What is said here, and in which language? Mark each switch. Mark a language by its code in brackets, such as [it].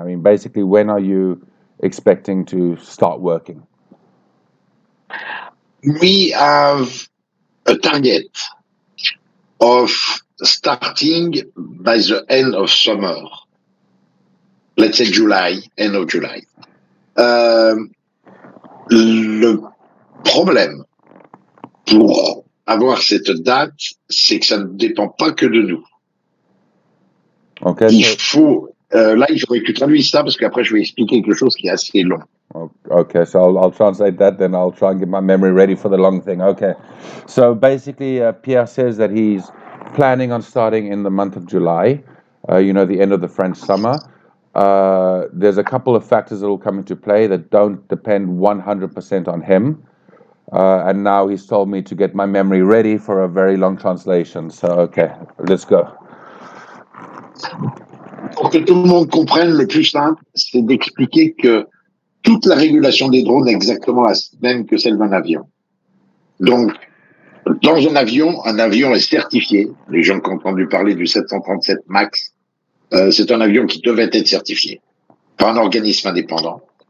[en] I mean, basically, when are you expecting to start working? We have a target of starting by the end of summer. Let's say July, end of July. [fr] Le problème pour avoir cette date, c'est que ça ne dépend pas que de nous. [en] Okay. [fr] Il faut, là, il faudrait que tu traduises ça parce qu'après, je vais expliquer quelque chose qui est assez long. [en] Okay, so I'll translate that, then I'll try and get my memory ready for the long thing. Okay, so basically, Pierre says that he's planning on starting in the month of July, you know, the end of the French summer. There's a couple of factors that will come into play that don't depend 100% on him. And now he's told me to get my memory ready for a very long translation. So, okay, let's go. [fr] Pour que tout le monde comprenne, le plus simple, c'est d'expliquer que toute la régulation des drones est exactement la même que celle d'un avion. Donc, dans un avion est certifié. Les gens qui ont entendu parler du 737 MAX, c'est un avion qui devait être certifié par un organisme indépendant.